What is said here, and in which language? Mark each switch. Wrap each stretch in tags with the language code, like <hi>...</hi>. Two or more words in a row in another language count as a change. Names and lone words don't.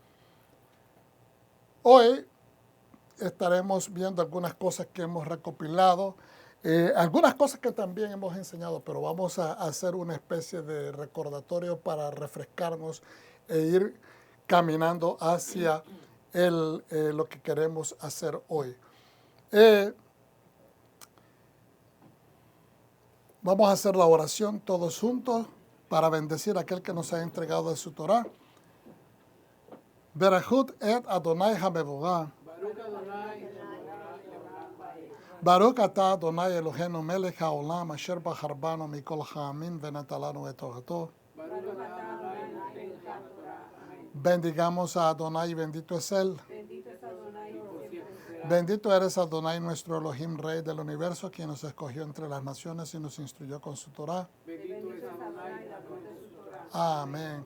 <es>Hoy estaremos viendo algunas cosas que hemos recopilado, algunas cosas que también hemos enseñado, pero vamos a hacer una especie de recordatorio para refrescarnos e ir caminando hacia lo que queremos hacer hoy. Vamos a hacer la oración todos juntos para bendecir a aquel que nos ha entregado de su Torah.</es> <he>ברכו את אדוני המבורך. ברוך אתה אדוני אלוהינו מלך העולם אשר בחר בנו מכל העמים ונתן לנו את תורתו.</he> <es>Bendigamos a Adonai y bendito es Él. Bendito eres Adonai, nuestro Elohim, Rey del universo, quien nos escogió entre las naciones y nos instruyó con su Torah. Amén.</es>